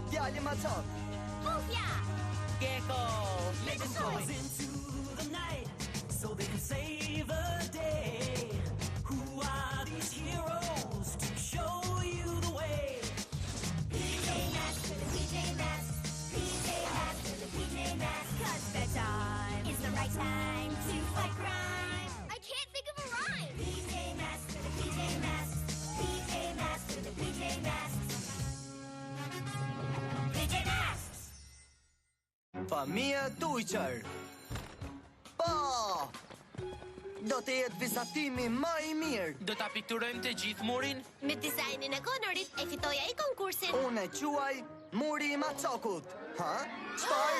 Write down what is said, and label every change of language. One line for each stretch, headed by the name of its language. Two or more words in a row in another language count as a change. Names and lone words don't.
Albanian: Djali Macok. Pufja! Gecko!
English: Let's go into the night so they can save the day. Who are these heroes to show you the way? PJ Masks for the PJ Masks. PJ Masks for the PJ Masks. 'Cause bedtime is the right time to fight crime. I can't think of a rhyme. PJ Masks for the PJ Masks. PJ Masks for the PJ Masks. PJ Masks!
Albanian: Familja Tujqër. Po! Do të jetë vizatimi më i mirë. Do ta pikturojmë të gjithë murin? Me dizajnin e Connorit e fitoj ai konkursin. Unë e quaj Muri i Macokut. Ha? Çfarë?